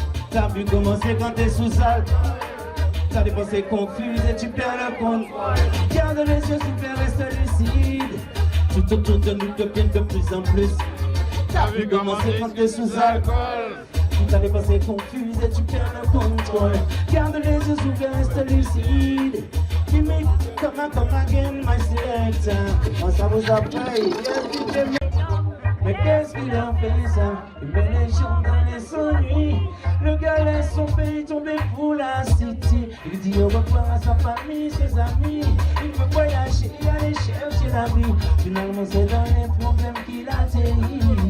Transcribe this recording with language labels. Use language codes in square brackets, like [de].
[fr] T'as vu comment c'est quand t'es sous sale. T'as des pensées confuses et tu perds le contrôle. Garde les yeux ouverts, reste lucide. Tout autour de nous devient de plus en plus. T'as vu comment c'est quand t'es sous alcool. T'as des pensées confuses et tu perds le contrôle. Garde les yeux ouverts, reste lucide. [en] Give me come again, my selector. [fr] Moi ça vous a pris. Mais qu'est-ce qu'il a fait ça? Il met les gens dans les ennuis. Le gars laisse son pays tomber pour la city. Il dit au revoir à sa famille, ses amis. Il veut voyager, aller chercher la vie. Finalement c'est dans les problèmes qu'il atterrit.